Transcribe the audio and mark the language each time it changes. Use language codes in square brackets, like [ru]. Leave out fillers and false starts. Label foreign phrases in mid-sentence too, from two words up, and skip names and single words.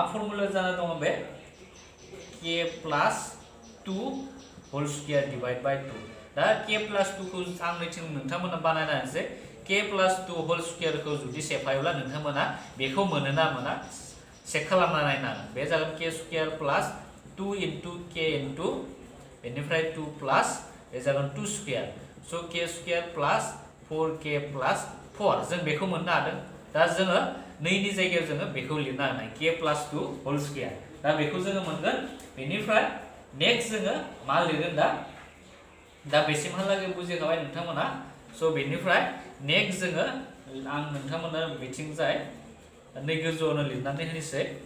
[brx] फर्मुलायाव जाना दङ बे [en] k plus 2 whole square divide by 2 [brx] दा [en] k plus 2 [brx] खौ आं नैथिं नोंथांमोना बानायना होनोसै [en] k plus 2 whole square [brx] खौ जुदि सेफायोब्ला नोंथांमोना बेखौ मोनो ना मोना चेक खालामना नायनांगोन बे जागोन [en] k square plus 2 into k into [brx] बेनिफ्राय 2 प्लस बे जागोन [en] 2 square so k square plus 4k plus 4 [brx] जों बेखौ मोननो हादों दा जोङो नैनि जायगायाव जोङो बेखौ लिरना होनाय [en] k plus 2 whole square [brx] दा बेखौ जोङो मोनगोन बेनिफ्राय नेक्स्ट जोङो मा लिरगोन दा बेसिमहालागै बुजिखाबाय नोंथांमोना सो बेनिफ्राय नेक्स्ट जोङो आं नोंथांमोना बिथिंजाय नै गोजौआवनो लिरनानै होनोसै